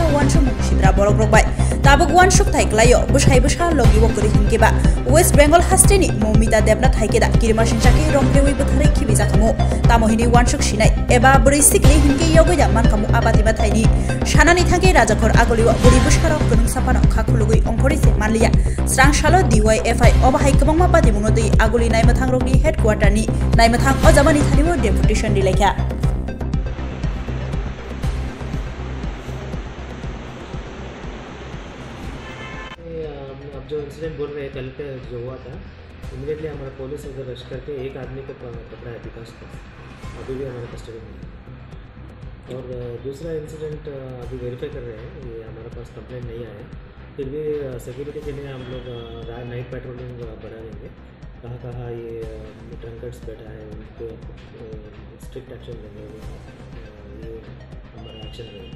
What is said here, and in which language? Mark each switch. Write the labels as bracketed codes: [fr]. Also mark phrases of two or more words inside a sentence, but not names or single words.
[trp] wanshu sidra borok bai tabuk wanshuk thaiklayo bushai busha logi wokri hinkeba West Bengal hasteni Momita Debnath haikeda kirmashin chaki romprewi buthari khibi jakhamu tamohini wanshuk shinai eba buri sikli hinke yogoya mankamu abati bathaini shanani thange rajakor agoliwa buri bushkara kunung sapana khakhulugui ongkhorisi manliya strang shalo DYFI obahai kabangma pati munodi agoli naimathang rogni headquarter ni naimathang ojamani thanibo deputation dilekha [hi] अब जो इंसिडेंट बोल रहे हैं कल पे जो हुआ था इमीडिएटली हमारा पुलिस उधर अरेस्ट करके एक आदमी को पकड़ा है विकास को अभी भी हमारे कस्टडी में है और दूसरा इंसिडेंट अभी वेरीफाई कर रहे हैं ये हमारे पास कंप्लेंट नहीं आया फिर भी सिक्योरिटी के लिए हम लोग [en] night patrolling [hi] बढ़ा देंगे कहाँ कहाँ ये ड्रंकर्स बैठा है उनको [en] strict action [hi] लेंगे ये हमारा एक्शन रहेगा।